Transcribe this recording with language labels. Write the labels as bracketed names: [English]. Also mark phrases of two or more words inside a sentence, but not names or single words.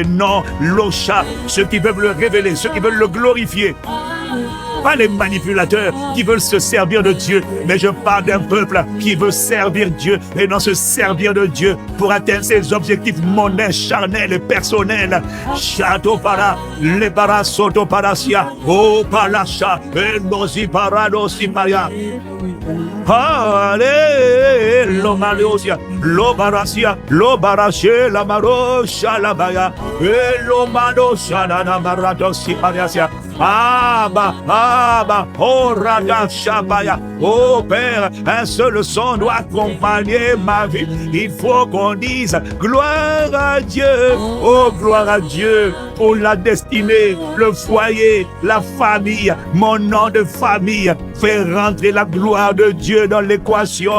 [French] Non, l'Ocha, ceux qui veulent le révéler, ceux qui veulent le glorifier. Pas les manipulateurs qui veulent se servir de Dieu, mais je parle d'un peuple qui veut servir Dieu et non se servir de Dieu pour atteindre ses objectifs mondains, charnels et personnels. Chato para, le para soto parasia, oh palacha, et nosi paradosi maya. Allez, lo malosia, lo barasia, lo barache, la marosha, la baya, et lo manosha, la maradosi parasia. Oh Raga Shabaya. Oh Père, un seul son doit accompagner ma vie. Il faut qu'on dise gloire à Dieu. Oh gloire à Dieu pour la destinée, le foyer, la famille, mon nom de famille. Fais rentrer la gloire de Dieu dans l'équation.